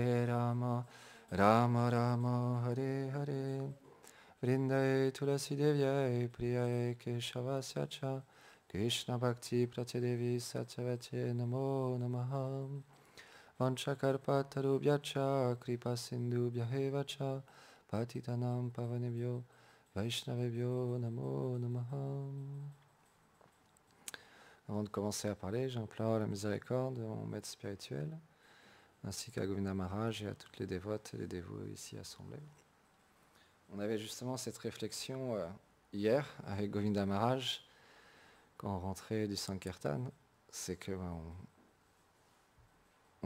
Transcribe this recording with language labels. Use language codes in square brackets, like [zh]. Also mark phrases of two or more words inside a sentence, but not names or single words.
[sa] Rama Rama Hare Hare Vrindaye Tulasi Devyai Priyaye Keshavasya Cha Krishna Bhakti Pratyadevi Satyavate Namo Namaha Vanchakarpatarubhyacha Kripa Sindhubhyaheva Cha Patitanam Pavanebhyo Vaishnavebhyo Namo Namaha. [fr] Avant de commencer à parler, j'implore la miséricorde de mon maître spirituel, ainsi qu'à Govinda Maharaj et à toutes les dévotes et les dévots ici assemblés. On avait justement cette réflexion hier avec Govinda Maharaj quand on rentrait du Sankirtan, c'est que on